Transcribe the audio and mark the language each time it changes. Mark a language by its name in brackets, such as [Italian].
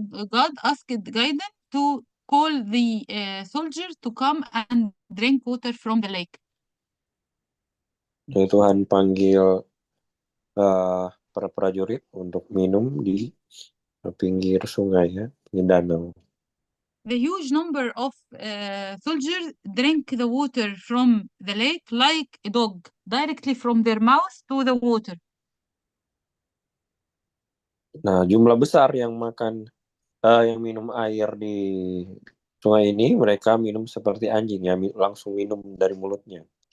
[English] God asked Gaiden to call the soldiers to come and drink water from the lake. [Indonesian] Jadi Tuhan panggil para prajurit untuk minum di pinggir sungai ya, di danau. [English] The huge number of soldiers drink the water from the lake like a dog, directly from their mouth to the water. [Indonesian] Nah, jumlah besar yang yang minum air di sungai ini, mereka minum seperti anjing ya, langsung minum dari mulutnya.